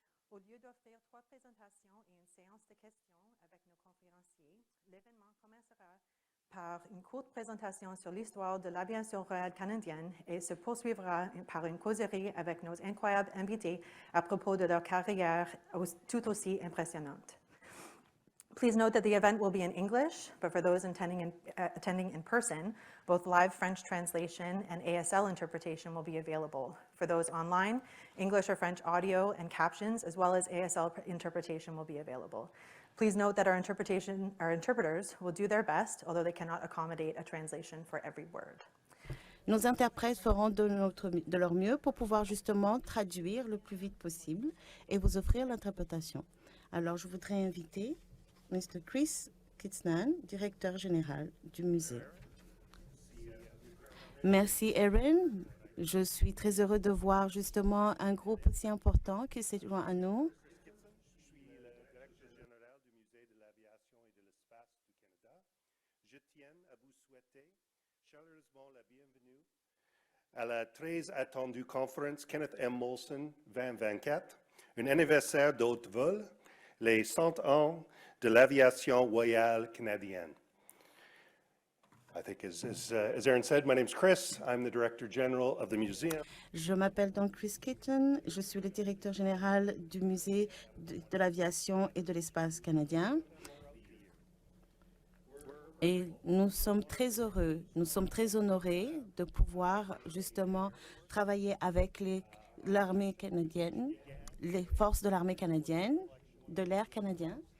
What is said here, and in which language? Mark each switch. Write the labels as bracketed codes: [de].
[fr] Au lieu d'offrir 3 présentations et une séance de questions avec nos conférenciers, l'événement commencera par une courte présentation sur l'histoire de l'aviation royale canadienne et se poursuivra par une causerie avec nos incroyables invités à propos de leur carrière tout aussi impressionnante. [en] Please note that the event will be in English, but for those attending in person, both live French translation and ASL interpretation will be available. For those online, English or French audio and captions, as well as ASL interpretation will be available. Please note that our interpreters will do their best, although they cannot accommodate a translation for every word. [fr] Nos interprètes feront de leur mieux pour pouvoir justement traduire le plus vite possible et vous offrir l'interprétation. Alors, je voudrais inviter Mr. Chris Kitsnan, directeur général du musée. Merci, Erin. Je suis très heureux de voir justement un groupe aussi important qui s'est joint à nous. Je suis le directeur général du Musée de l'aviation et de l'espace du Canada. Je tiens à vous souhaiter chaleureusement la bienvenue à la très attendue conférence Kenneth M. Molson 2024, un anniversaire d'haute vol, les 100 ans de l'aviation royale canadienne. [en] I think as Erin said, my name is Chris. I'm the Director General of the museum. [fr] Je m'appelle donc Chris Kitten. Je suis le directeur général du musée de l'aviation et de l'espace canadien. Et nous sommes très heureux, nous sommes très honorés de pouvoir justement travailler avec l'armée canadienne, les forces de l'armée canadienne, de l'air canadien.